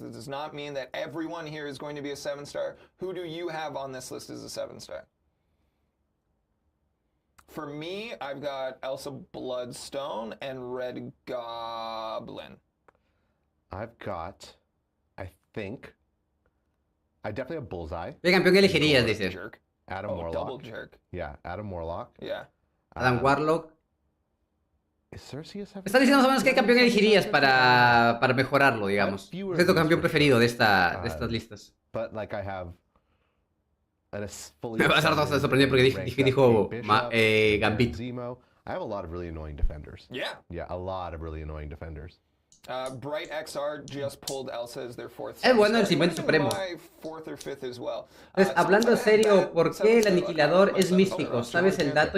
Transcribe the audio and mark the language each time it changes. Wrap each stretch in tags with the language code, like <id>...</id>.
<en>That does not mean that everyone here is going to be a 7-star. Who do you have on this list as a 7-star? For me, I've got Elsa Bloodstone and Red Goblin. I've got, I definitely have Bullseye.</en> <es>¿Qué campeón elegirías, dices?</es> <en>Jerk. Adam Warlock. Double jerk. Yeah, Adam Warlock. Yeah. Adam Warlock. Is Cersei a 7?</en> <es>Están diciendo más o menos qué campeón elegirías para mejorarlo, digamos. ¿Cuál es tu campeón preferido de estas listas?</es> <en>But like I have</en> <es>Me vas a estar sorprendido porque dijo Gambit.</es> <en>Zemo. I have a lot of really annoying defenders. Yeah. Yeah, a lot of really annoying defenders. Bright XR just pulled Elsa as their 4th.</en> <es>Es bueno el 50 supremo.</es> <en>4th or 5th as well.</en> <es>Entonces, hablando en serio, ¿por qué el aniquilador es místico? ¿Sabes el dato?</es>